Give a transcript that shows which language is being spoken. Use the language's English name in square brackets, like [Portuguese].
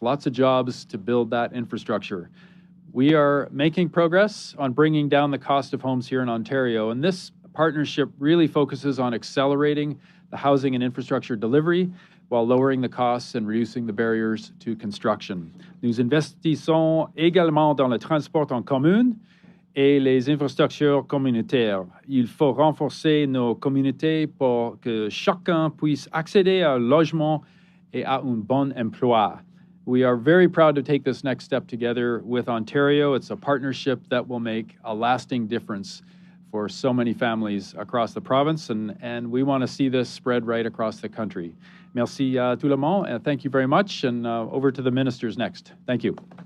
[English] Lots of jobs to build that infrastructure. We are making progress on bringing down the cost of homes here in Ontario, and this partnership really focuses on accelerating the housing and infrastructure delivery while lowering the costs and reducing the barriers to construction. [French] Nous investissons également dans le transport en commun et les infrastructures communautaires. Il faut renforcer nos communautés pour que chacun puisse accéder à un logement et à un bon emploi. [English] We are very proud to take this next step together with Ontario. It's a partnership that will make a lasting difference for so many families across the province, and we want to see this spread right across the country. [French] Merci à tout le monde, [English] and thank you very much, and over to the ministers next. Thank you.